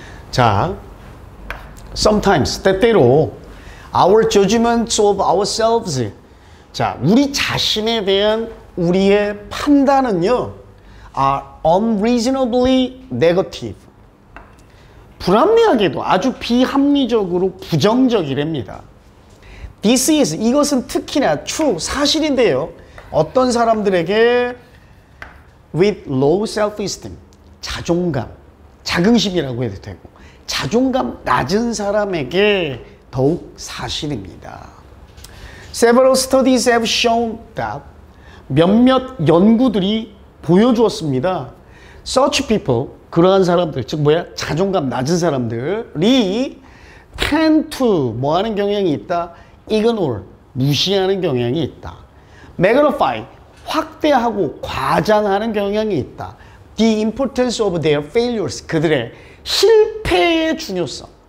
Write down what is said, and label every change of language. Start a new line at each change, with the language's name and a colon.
English: 자, sometimes,
Korean: 때때로
English: our judgments of ourselves.
Korean: 자, 우리 자신에 대한 우리의 판단은요,
English: are unreasonably negative.
Korean: 불합리하게도 아주 비합리적으로 부정적이랍니다.
English: This is,
Korean: 이것은 특히나 true, 사실인데요. 어떤 사람들에게
English: with low self-esteem,
Korean: 자존감, 자긍심이라고 해도 되고 자존감 낮은 사람에게 더욱 사실입니다.
English: Several studies have shown that
Korean: 몇몇 연구들이 보여주었습니다.
English: Such people,
Korean: 그러한 사람들, 즉 뭐야? 자존감 낮은 사람들이
English: tend to
Korean: 뭐 하는 경향이 있다? ignore, 무시하는 경향이 있다. magnify, 확대하고 과장하는 경향이 있다.
English: The importance of their failures,
Korean: 그들의 실패의 중요성.